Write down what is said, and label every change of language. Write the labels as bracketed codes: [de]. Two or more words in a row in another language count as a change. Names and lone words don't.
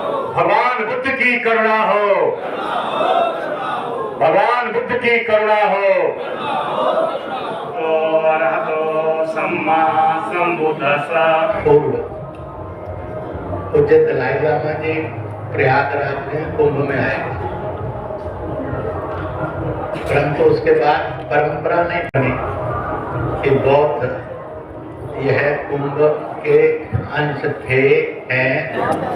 [hi] भगवान बुद्ध की करुणा हो, भगवान बुद्ध की करुणा हो। [pi] अरहतो सम्मा संबुद्धस्सा। [hi] पूज्य दलाई लामा जी प्रयागराज में कुंभ में आए, परंतु उसके बाद परंपरा नहीं बनी कि बौद्ध यह कुंभ के अंश थे हैं।